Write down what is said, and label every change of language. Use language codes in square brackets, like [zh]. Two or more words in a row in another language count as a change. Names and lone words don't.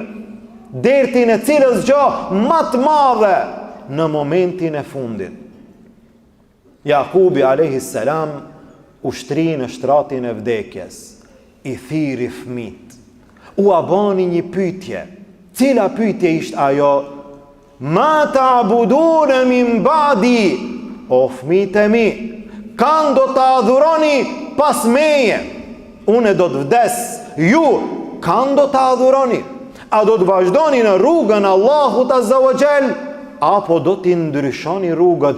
[sq] Dertin e cilës gjë më të madhe në momentin e fundit. Jakubi [ar] عليه السلام [sq] ushtri në shtratin e vdekjes, i thiri fëmijët. U bani një pyetje. Cila pyetje ishte ajo? [ar] ما تعبدون من بعدي? [sq] O fëmijët e mi, kanë do të adhuroni pas meje? Unë do të vdes, ju kanë do të adhuroni? A do të vazhdoni në rrugën Allahut [ar] عز وجل, [sq] apo do t'i ndryshoni rrugët?